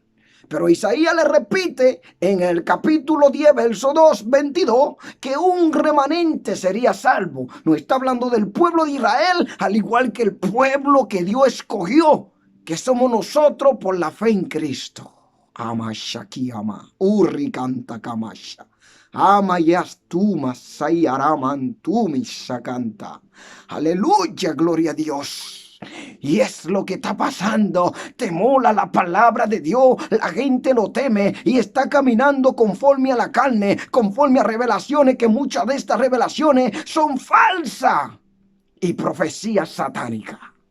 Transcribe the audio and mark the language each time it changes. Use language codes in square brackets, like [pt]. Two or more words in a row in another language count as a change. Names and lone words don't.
[es] Pero Isaías le repite en el capítulo 10, verso 22, que un remanente sería salvo. No está hablando del pueblo de Israel, al igual que el pueblo que Dios escogió, que somos nosotros por la fe en Cristo. Ama Shaki ama, Urri canta Kamasha. Ama Yastuma Sayaraman Tumisa canta. Aleluya, gloria a Dios. Y es lo que está pasando. Te mola la palabra de Dios. La gente lo teme y está caminando conforme a la carne, conforme a revelaciones, que muchas de estas revelaciones son falsas y profecías satánicas.